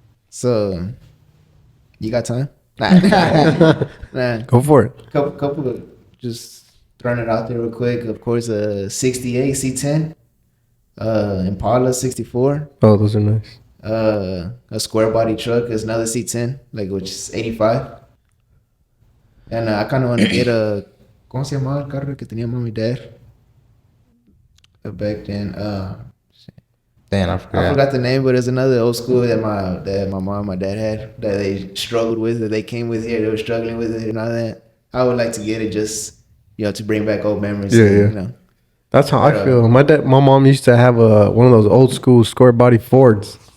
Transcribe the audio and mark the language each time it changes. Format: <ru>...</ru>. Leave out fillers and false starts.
<en>So, you got time? Nah. Go for it. Couple of just throwing it out there real quick. Of course, a 68 C10, Impala 64, Oh, those are nice. a square body truck is another C10, like which is 85. And I kind of want to get a,</en> <es>¿cómo se llamaba el carro que tenía</es> <en>mom and dad? Back then, Damn, I I forgot. forgot the name, but it's another old school that my mom and my dad had that they struggled with, that they came with here, they were struggling with it and all that. I would like to get it just, you know, to bring back old memories. Yeah, and, yeah. You know. That's how I But, feel. My mom used to have one of those old school square body Fords.</en>